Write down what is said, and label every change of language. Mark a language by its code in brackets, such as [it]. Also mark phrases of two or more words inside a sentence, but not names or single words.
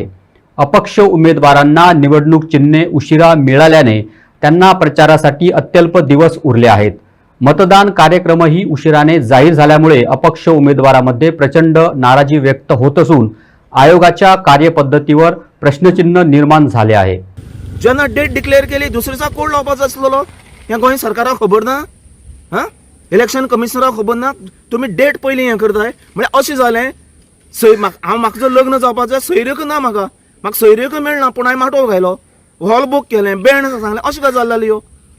[mr] अपक्ष उमेदवारांना निवडणूक चिन्हे उशिरा मिळाल्याने त्यांना प्रचारासाठी अत्यल्प दिवस उरले आहेत। मतदान कार्यक्रमही उशिराने जाहीर झाल्यामुळे अपक्ष उमेदवारांमध्ये प्रचंड नाराजी व्यक्त होत असून आयोगाच्या कार्यपद्धतीवर प्रश्नचिन्ह निर्माण झाले आहे। [kok] जेन्ना [en] date declare [kok] केली दुसरेचा कोड लावपाचो आसलो ह्या गोंय सरकाराक खबर ना? इलेक्शन कमिशनराक खबर ना? तुम्ही डेट पयलीं हें करताय म्हणजे अशें जालें म्हाका जर लग्न जावपाचें सैरीक ना म्हाका सैरीक मेळना पूण हांवें माटोव घायलो हॉल बूक केलें बँड सांगलें अशें गजाल जाली ह्यो।